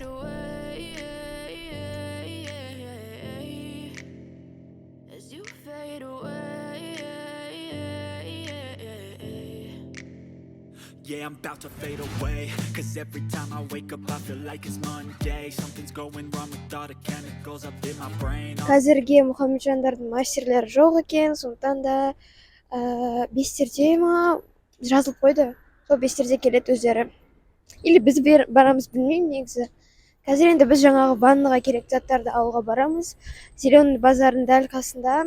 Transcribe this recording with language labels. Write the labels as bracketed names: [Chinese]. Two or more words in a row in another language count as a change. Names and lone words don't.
[English] Yeah, I'm about to fade away. Cause every time I wake up I feel like it's Monday. Something's going wrong with all the chemicals up in my brain. [Kazakh] Қазірге Мұхамеджандардың мастерлері жоқ екен, сондықтан да 5-терде ма жазылып қойды. Сол 5-терде келеді өздері. Или біз барамыз, білмеймін негізі. Қазір енді біз жаңағы ваннаға керек заттарды алуға барамыз. Зеленый базардың дәл қасында.